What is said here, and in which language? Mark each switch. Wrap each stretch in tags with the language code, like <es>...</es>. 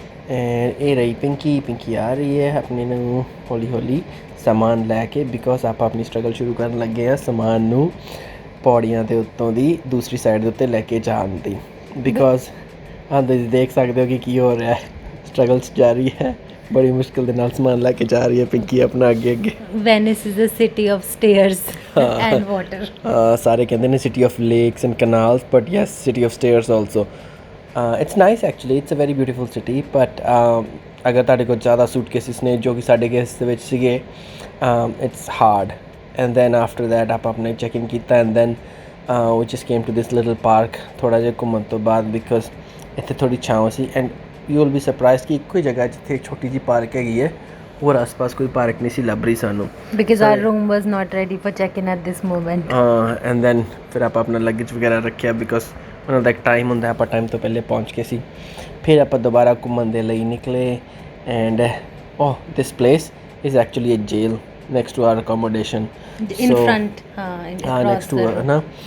<pa>And ਇਹ ਰਹੀ ਪਿੰਕੀ ਆ ਰਹੀ ਹੈ ਆਪਣੇ ਨੂੰ ਹੌਲੀ ਹੌਲੀ ਸਮਾਨ ਲੈ ਕੇ, ਬਿਕੋਜ਼ ਆਪਾਂ ਆਪਣੀ ਸਟਰਗਲ ਸ਼ੁਰੂ ਕਰਨ ਲੱਗੇ ਹਾਂ ਸਮਾਨ ਨੂੰ ਪੌੜੀਆਂ ਦੇ ਉੱਤੋਂ ਦੀ ਦੂਸਰੀ ਸਾਈਡ ਦੇ ਉੱਤੇ ਲੈ ਕੇ ਜਾਣ ਦੀ। ਬਿਕੋਜ਼ ਤੁਸੀਂ ਦੇਖ ਸਕਦੇ ਹੋ ਕਿ ਕੀ ਹੋ ਰਿਹਾ ਹੈ, ਸਟਰਗਲਸ ਜਾਰੀ ਹੈ, ਬੜੀ ਮੁਸ਼ਕਿਲ ਦੇ ਨਾਲ ਸਮਾਨ ਲੈ ਕੇ ਜਾ ਰਹੀ ਹੈ ਪਿੰਕੀ ਆਪਣਾ ਅੱਗੇ।</pa> <en>Venice is a city of stairs and water.</en> <pa>ਸਾਰੇ ਕਹਿੰਦੇ ਨੇ</pa> <en>City of lakes and canals, but yes city of stairs also. It's nice actually, it's a very beautiful city, but</en> <pa>ਅਗਰ ਤੁਹਾਡੇ ਕੋਲ ਜ਼ਿਆਦਾ ਸੂਟਕੇਸਿਸ ਨੇ, ਜੋ ਕਿ ਸਾਡੇ ਕੇਸ ਦੇ ਵਿੱਚ ਸੀਗੇ,</pa> <en>It's hard. And then after that</en> <pa>ਆਪਾਂ ਆਪਣੇ ਚੈੱਕ ਇਨ ਕੀਤਾ</pa> <en>and then we just came to this little park</en> <pa>ਥੋੜ੍ਹਾ ਜਿਹਾ ਘੁੰਮਣ ਤੋਂ ਬਾਅਦ, ਬਿਕੋਜ਼ ਇੱਥੇ ਥੋੜ੍ਹੀ ਛਾਂ ਸੀ।</pa> <en>and you will be surprise</en> <pa>ਕਿ ਇੱਕੋ ਹੀ ਜਗ੍ਹਾ ਜਿੱਥੇ ਇੱਕ ਛੋਟੀ ਜਿਹੀ ਪਾਰਕ ਹੈਗੀ ਹੈ, ਹੋਰ ਆਸ-ਪਾਸ ਕੋਈ ਪਾਰਕ ਨਹੀਂ ਸੀ ਲੱਭ ਰਹੀ ਸਾਨੂੰ।</pa> <en>Because our room was not ready for check-in at this moment.</en> <pa>And then ਫਿਰ ਆਪਾਂ ਆਪਣਾ ਲੱਗੇਜ ਵਗੈਰਾ ਰੱਖਿਆ, ਬਿਕੋਜ਼ ਉਹਨਾਂ ਦਾ ਇੱਕ ਟਾਈਮ ਹੁੰਦਾ, ਆਪਾਂ ਟਾਈਮ ਤੋਂ ਪਹਿਲੇ ਪਹੁੰਚ ਗਏ ਸੀ। ਫਿਰ ਆਪਾਂ ਦੁਬਾਰਾ ਘੁੰਮਣ ਦੇ ਲਈ ਨਿਕਲੇ</pa> <en>and this place is actually a jail next to our accommodation In front,</en> <pa>next to ਹੈ ਨਾ।</pa>